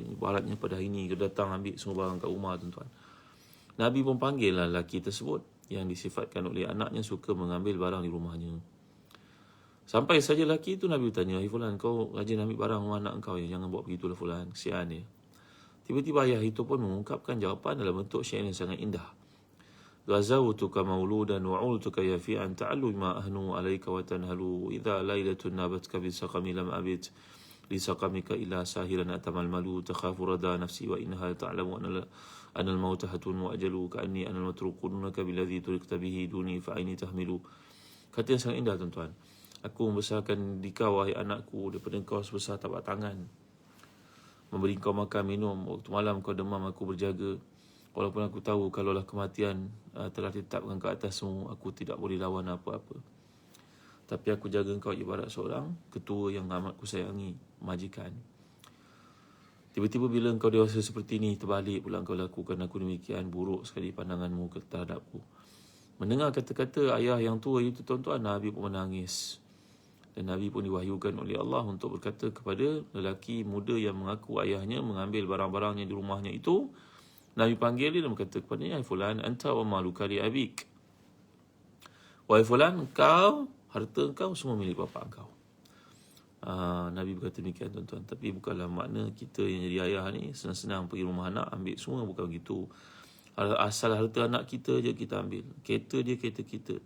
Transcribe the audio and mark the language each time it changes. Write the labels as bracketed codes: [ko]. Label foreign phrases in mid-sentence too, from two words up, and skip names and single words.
[ms] Ibaratnya pada hari ni dia datang ambil semua barang kat rumah, tuan-tuan. Nabi pun panggil lah lelaki tersebut yang disifatkan oleh anaknya suka mengambil barang di rumahnya. Sampai saja lelaki itu Nabi bertanya, Fulan, kau rajin ambil barang rumah anak kau ya, jangan buat begitulah Fulan, kesian dia. Tiba-tiba ayah itu pun mengungkapkan jawapan dalam bentuk syair yang sangat indah. [ar] غذوتك مولودا وعلتك يافعا تعل ما أجني عليك وتنهل إذا ليلة نابتك بالسقم لم أبت لسقمك إلا ساهرا أتململ تخاف الردى نفسي وإنها تعلم أن الموت حتم وأجل كأني أنا المطروق دونك بالذي طرقت به دوني فعيني تهمل. [ms] Kata yang sangat indah tuan-tuan. Aku membesarkan di kau wahai anakku daripada kau sebesar tapak tangan. Memberi kau makan minum, waktu malam kau demam aku berjaga. Walaupun aku tahu kalaulah kematian telah ditetapkan ke atasmu, aku tidak boleh lawan apa-apa. Tapi aku jaga engkau ibarat seorang ketua yang amat kusayangi, majikan. Tiba-tiba bila engkau dewasa seperti ini, terbalik pula engkau lakukan aku demikian, buruk sekali pandanganmu terhadapku. Mendengar kata-kata ayah yang tua itu tuan-tuan, Nabi pun menangis. Dan Nabi pun diwahyukan oleh Allah untuk berkata kepada lelaki muda yang mengaku ayahnya mengambil barang-barangnya di rumahnya itu. Nabi panggil dia dan berkata kepadanya, [ar] فلان، أنت ومالك لأبيك. [ms] Wahai Fulan, kau, harta kau semua milik bapa kau. Nabi berkata demikian tuan-tuan. Tapi bukanlah makna kita yang jadi ayah ni senang-senang pergi rumah anak ambil semua, bukan begitu. Asal harta anak kita je kita ambil. Kereta dia, kereta kita.